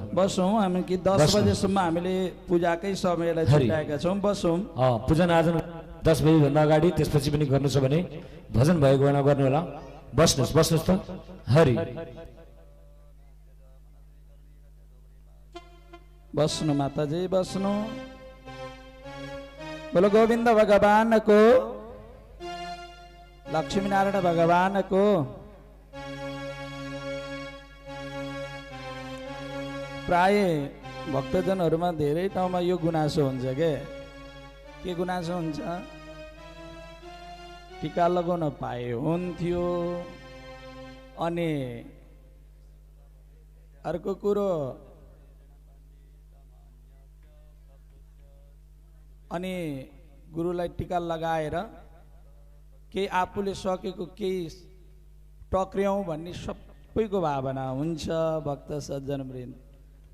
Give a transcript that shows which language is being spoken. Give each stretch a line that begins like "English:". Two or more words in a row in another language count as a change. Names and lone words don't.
Nepali: बसौँ हामी कि 10 बजेसम्म हामीले पूजाकै समयलाई छुट्याएका छौँ। बसौँ पूजन आज 10 बजेभन्दा अगाडि त्यसपछि पनि गर्नु छ भने भजन भएको बेला गर्नु होला। बस्नुहोस् त हरि। बस्नु माताजी बस्नु।
Hindi: बोलो गोविंद भगवान को, लक्ष्मी नारायण भगवान को।
Nepali: प्राय भक्तजनहरूमा धेरै ठाउँमा यो गुनासो हुन्छ के गुनासो हुन्छ, टीका लगाउन पाए हुन्थ्यो। अनि अर्को कुरो अनि गुरुलाई टीका लगाएर केही आफूले सकेको केही टक्र्याउँ भन्ने सबैको भावना हुन्छ भक्त सज्जन वृन्द।